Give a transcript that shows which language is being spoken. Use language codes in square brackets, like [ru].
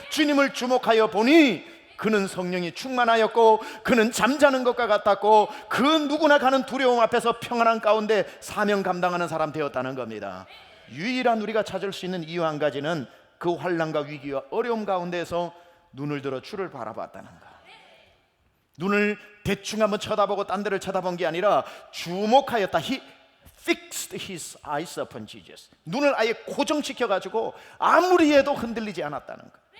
[ko] 주님을 주목하여 보니 그는 성령이 충만하였고 그는 잠자는 것과 같았고 그 누구나 가는 두려움 앞에서 평안한 가운데 사명 감당하는 사람 되었다는 겁니다. 유일한 우리가 찾을 수 있는 이유 한 가지는 그 환난과 위기와 어려움 가운데서 눈을 들어 주를 바라봤다는 것. 눈을 대충 한번 쳐다보고 딴 데를 쳐다본 게 아니라 주목하였다. [en] He fixed his eyes upon Jesus. [ko] 눈을 아예 고정시켜 가지고 아무리 해도 흔들리지 않았다는 것.